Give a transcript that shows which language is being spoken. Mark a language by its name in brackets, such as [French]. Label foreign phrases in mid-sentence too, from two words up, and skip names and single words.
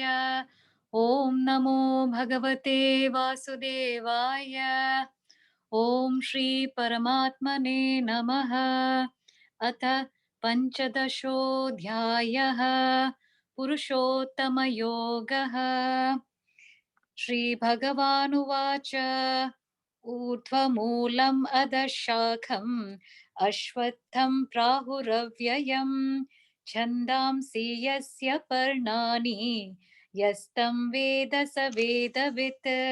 [Sanskrit] ഓം നമോ ഭഗവതേ വാസുദേവായ. ഓം ശ്രീ പരമാത്മനെ നമഃ. അഥ പഞ്ചദശോऽധ്യായः പുരുഷോത്തമയോഗः. श्रीभगवानुवाच ऊर्ध्वमूलम् अधःशाखम् अश्वत्थं प्राहुरव्ययम् छन्दांसि यस्य पर्णानि यस्तं वेद स वेदवित्.